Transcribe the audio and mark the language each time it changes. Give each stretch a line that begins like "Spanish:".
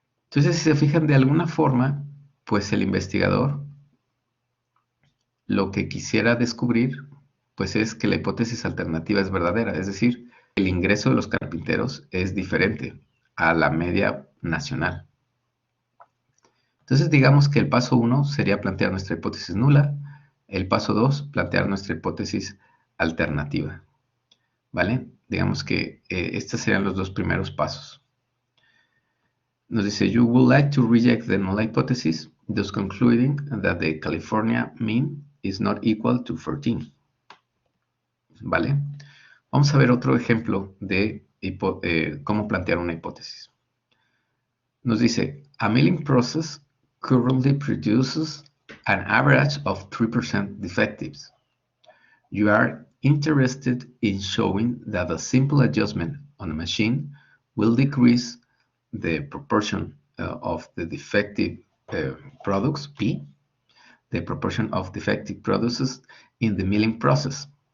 Spanish: Entonces, si se fijan de alguna forma, pues el investigador lo que quisiera descubrir, pues es que la hipótesis alternativa es verdadera, es decir, el ingreso de los carpinteros es diferente a la media nacional. Entonces, digamos que el paso 1 sería plantear nuestra hipótesis nula, el paso 2, plantear nuestra hipótesis alternativa, ¿vale? Digamos que estos serían los dos primeros pasos. Nos dice,
English: you would like to reject the null hypothesis, thus concluding that the California mean is not equal to 14.
Spanish: ¿Vale? Vamos a ver otro ejemplo de cómo plantear una hipótesis. Nos dice,
English: a milling process currently produces an average of 3% defectives. You are interested in showing that a simple adjustment on a machine will decrease the proportion of the defective products, P, the proportion of defective products in the milling process.